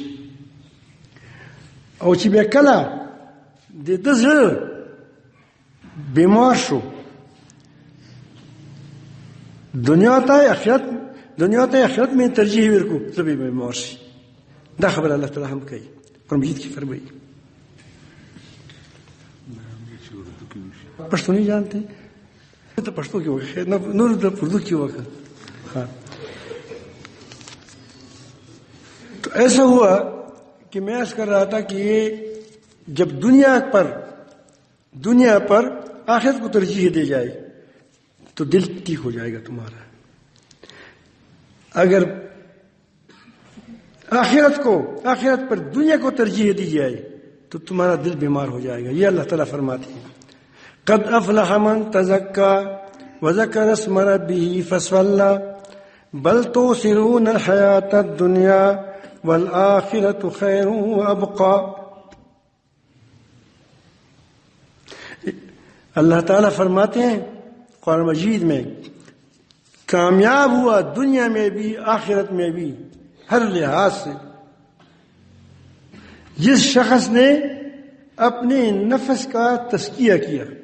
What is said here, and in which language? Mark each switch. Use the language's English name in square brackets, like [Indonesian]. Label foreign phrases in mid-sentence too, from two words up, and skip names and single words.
[Pashto] او چې بیا کله د ده زړه بیمار شو، دنیا ته آخرت مې ترجیح ورکو، زړه به بیمار شي. دا خبره الله تعالی هم کوي، قرآن مجید کې فرمایي. پښتو [Urdu] نہیں جانتے تو [Pashto] پښتو کې وکړه، نور د اردو کې وکړه. [Urdu] تو ایسا ہوا کہ میں عرض کر رہا تھا کہ یہ جب دنیا پر آخرت کو ترجیح دی جائے تو دل ٹھیک ہو جائے گا تمہارا. اگر آخرت پر دنیا کو ترجیح دی جائے تو تمہارا دل بیمار ہو جائے گا. یہ اللہ تعالیٰ فرماتے ہیں [Arabic] قد افلح من تزکا وذکر اسم ربہ فصلی بل تؤثرون الحیاۃ الدنیا والآخرۃ خیر وابقی. [Urdu] اللہ تعالیٰ فرماتے ہیں قرآن مجید میں کامیاب ہوا دنیا میں بھی آخرت میں بھی ہر لحاظ سے جس شخص نے اپنے نفس کا تزکیہ کیا.